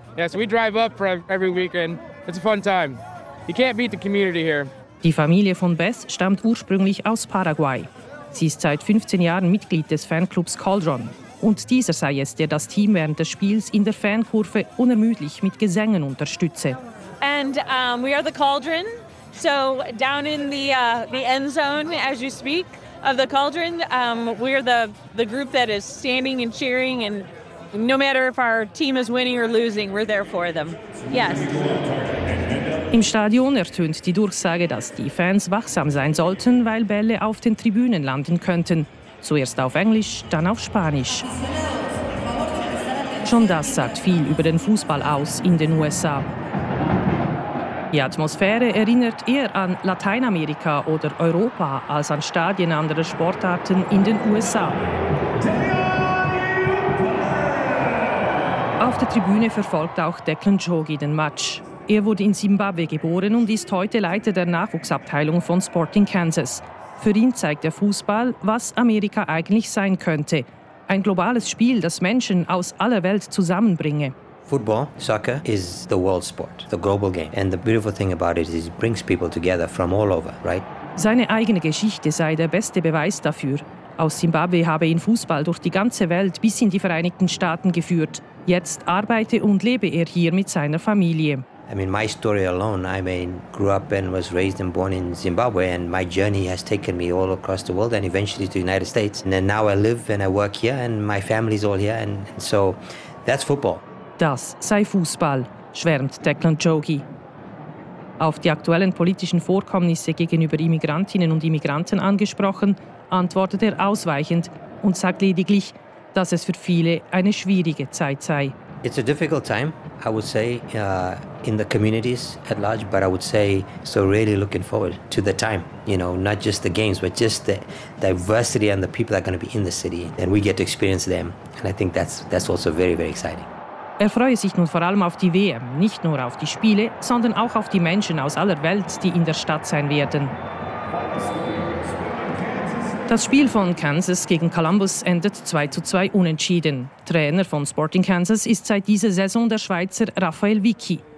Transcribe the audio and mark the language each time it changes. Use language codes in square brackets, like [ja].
[en] Yeah, so we drive up for every weekend. It's a fun time. You can't beat the community here. [de] Die Familie von Bess stammt ursprünglich aus Paraguay. Sie ist seit 15 Jahren Mitglied des Fanclubs Cauldron. Und dieser sei es, der das Team während des Spiels in der Fankurve unermüdlich mit Gesängen unterstütze. [en] And we are the Cauldron. So down in the end zone, as you speak, of the Cauldron. We're the group that is standing and cheering, and no matter if our team is winning or losing, we're there for them. Yes. [de] Im Stadion ertönt die Durchsage, dass die Fans wachsam sein sollten, weil Bälle auf den Tribünen landen könnten. Zuerst auf Englisch, dann auf Spanisch. Schon das sagt viel über den Fußball aus in den USA. Die Atmosphäre erinnert eher an Lateinamerika oder Europa als an Stadien anderer Sportarten in den USA. Auf der Tribüne verfolgt auch Declan Jogi den Match. Er wurde in Simbabwe geboren und ist heute Leiter der Nachwuchsabteilung von Sporting Kansas. Für ihn zeigt der Fußball, was Amerika eigentlich sein könnte. Ein globales Spiel, das Menschen aus aller Welt zusammenbringe. [en] Football, soccer, is the world sport, the global game. And the beautiful thing about it is it brings people together from all over, right? [de] Seine eigene Geschichte sei der beste Beweis dafür. Aus Simbabwe habe ihn Fußball durch die ganze Welt bis in die Vereinigten Staaten geführt. Jetzt arbeite und lebe er hier mit seiner Familie. [en] I mean, my story alone, I mean, grew up and was raised and born in Zimbabwe, and my journey has taken me all across the world and eventually to the United States. And then now I live and I work here and my family is all here. And so that's football. [de] Das sei Fußball, schwärmt Declan Jogi. Auf die aktuellen politischen Vorkommnisse gegenüber Immigrantinnen und Immigranten angesprochen, antwortet er ausweichend und sagt lediglich, dass es für viele eine schwierige Zeit sei. [en] It's a difficult time, I would say, in the communities at large, but I would say so really looking forward to the time, you know, not just the games, but just the diversity and the people that are going to be in the city and we get to experience them. And I think that's also very, very exciting. [de] Er freue sich nun vor allem auf die WM, nicht nur auf die Spiele, sondern auch auf die Menschen aus aller Welt, die in der Stadt sein werden. Das Spiel von Kansas gegen Columbus endet 2-2 unentschieden. Trainer von Sporting Kansas ist seit dieser Saison der Schweizer Raphael Vicky.